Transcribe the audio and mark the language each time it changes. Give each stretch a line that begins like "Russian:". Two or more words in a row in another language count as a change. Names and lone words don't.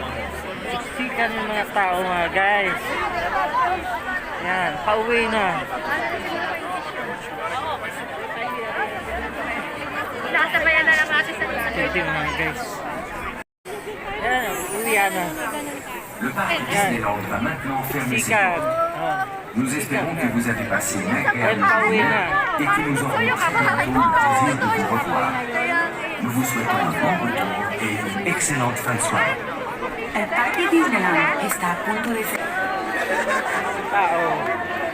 Filipino: Siksikan yung mga tao mga guys. Yan, pauwi na. Nasabayan na lang natin sa Ito yung mga guys. Yan, uwi na.
French: Le parc Disneyland va maintenant fermer ses
Filipino: Sikat.
French: portes. Oh. Nous espérons que vous avez passé une agréable
Filipino: pauwi
French: journée
Filipino: na.
French: et que nous aurons très bientôt le plaisir de vous revoir. Nous vous souhaitons un bon retour et une excellente fin de soirée.
Spanish: El Parque Disneyland está a punto de ser...
Filipino: Tao.